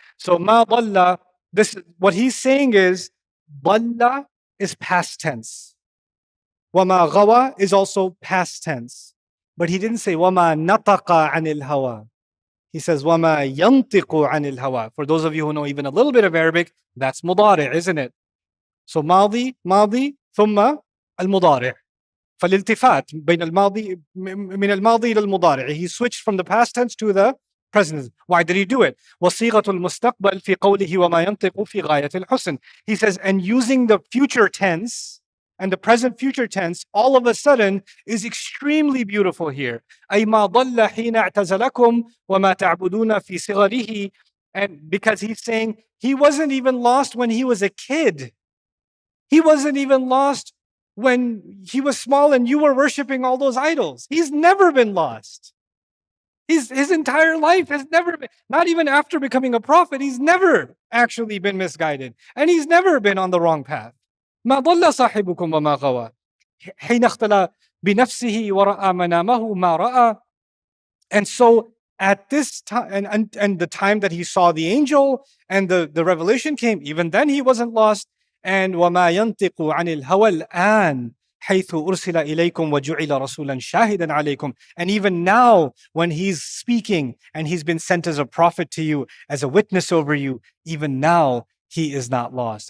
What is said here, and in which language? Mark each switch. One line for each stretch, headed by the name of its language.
English: So ma dalla, what he's saying is, dalla is past tense. Wama gawa is also past tense. But he didn't say wama nataqa anil hawa. He says wama yantiqu anil hawa. For those of you who know even a little bit of Arabic, that's mudari', isn't it? So
Arabic: ماضي ثم المضارع. فالالتفات بين الماضي من الماضي إلى المضارع.
English: He switched from the past tense to the present tense. Why did he do it?
Arabic: وصيغة المستقبل في قوله وما ينطق في غاية الحسن.
English: He says, and using the future tense and the present future tense, all of a sudden is extremely beautiful here.
Arabic: أي ما ضل حين اعتزلكم وما تعبدون في صغره.
English: And because he's saying he wasn't even lost when he was a kid. He wasn't even lost when he was small and you were worshiping all those idols. He's never been lost. His entire life has never been, not even after becoming a prophet, he's never actually been misguided. And he's never been on the wrong path.
Arabic: ما ضل صاحبكم وما غوى حين اختلى بنفسه ورأى منامه ما رأى.
English: And so at this time, and the time that he saw the angel and the revelation came, even then he wasn't lost. And
Arabic: وَمَا يَنْطِقُ عَنِ الْهَوَى الْآنِ حَيْثُ أُرْسِلَ إِلَيْكُمْ وَجُعِلَ رَسُولًا شَاهِدًا عَلَيْكُمْ.
English: And even now, when he's speaking and he's been sent as a prophet to you, as a witness over you, even now he is not lost.